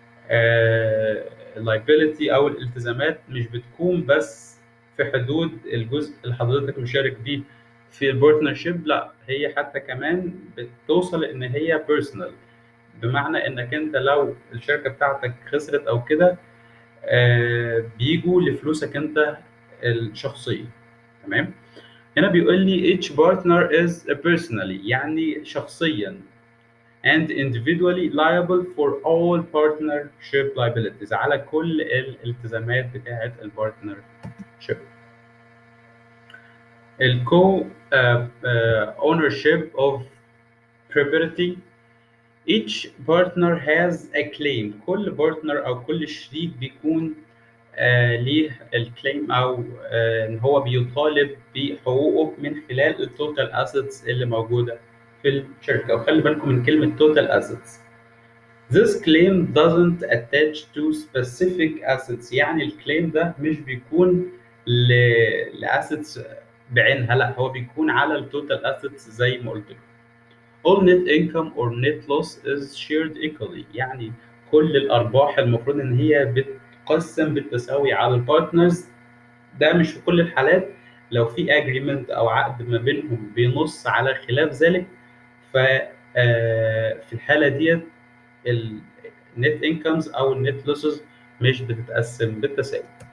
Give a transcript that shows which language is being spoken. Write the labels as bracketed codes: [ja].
[ar] اللايبيليتي او الالتزامات مش بتكون بس في حدود الجزء اللي حضرتك مشارك بيه في البارتنرشيب، لا، هي حتى كمان بتوصل ان هي بيرسونال، بمعنى انك انت لو الشركه بتاعتك خسرت او كده بيجوا لفلوسك انت الشخصيه. تمام. هنا بيقول لي [en] each partner is personally، [ar] يعني شخصيا، [en] and individually liable for all partnership liabilities، [ar] على كل الالتزامات بتاعة البارتنرشيب. الكو [en] ownership of property. each partner has a claim. [ar] كل بارتنر او كل شريك بيكون ليه الكليم او ان هو بيطالب بحقوقه من خلال التوتال اسيتس اللي موجوده في الشركه. وخلي بالكم من كلمه توتال اسيتس. [en] This claim doesn't attach to specific assets، [ar] يعني الكليم ده مش بيكون لأسيتس بعينها، لا هو بيكون على التوتال assets زي ما قلت لكم. [en] all net income or net loss is shared equally، [ar] يعني كل الارباح المفروض ان هي بتقسم بالتساوي على البارتنرز. ده مش في كل الحالات، لو في اجريمنت او عقد ما بينهم بينص على خلاف ذلك، ف في الحاله ديت النت انكمز او النت لوسز مش بتتقسم بالتساوي.